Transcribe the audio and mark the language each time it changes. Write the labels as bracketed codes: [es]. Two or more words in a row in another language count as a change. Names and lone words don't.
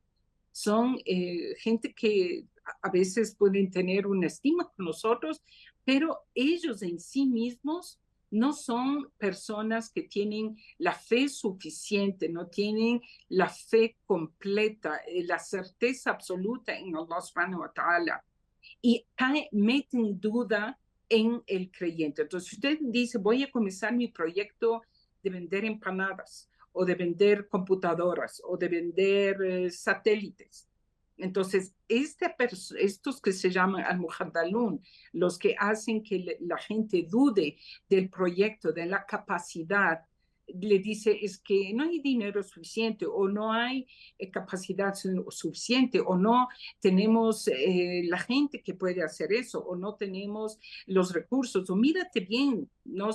[es] Son gente que a veces pueden tener una estima con nosotros, pero ellos en sí mismos no son personas que tienen la fe suficiente, no tienen la fe completa, la certeza absoluta en [ar] الله سبحانه وتعالى, [es] y meten duda en el creyente. Entonces, si usted dice, voy a comenzar mi proyecto de vender empanadas, o de vender computadoras, o de vender satélites. Entonces, estos que se llaman al-muhaddalun, los que hacen que la gente dude del proyecto, de la capacidad, le dice es que no hay dinero suficiente o no hay capacidad suficiente o no tenemos la gente que puede hacer eso o no tenemos los recursos o mírate bien, ¿no?